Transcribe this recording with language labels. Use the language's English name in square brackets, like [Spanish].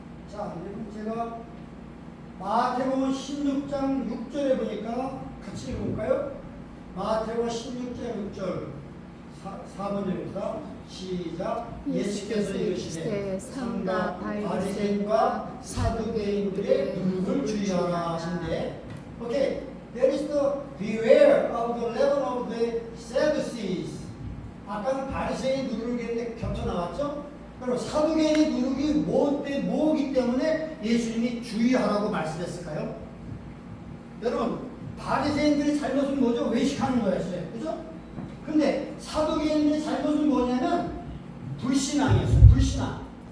[Korean] 자, 네 번째가 마태복음 16장 6절에 보니까 같이 읽어볼까요? 마태복음 16장 6절 4번절입니다. 시작. 예수께서 이르시되 삼가 바리새인과 사두개인들의 누룩을 주의하라 하신대. 오케이. [English] There is the beware of the leaven of the Sadducees. [Korean] 아까는 바리새인 누룩인데 겹쳐 나왔죠? 그럼 사두개인의 누룩이 뭐기 때문에 예수님이 주의하라고 말씀했을까요? 여러분 바리새인들의 잘못은 뭐죠? 외식하는 거였어요. 그죠? 근데 사두개인들의 잘못은 뭐냐면 불신앙이었어요. 불신앙.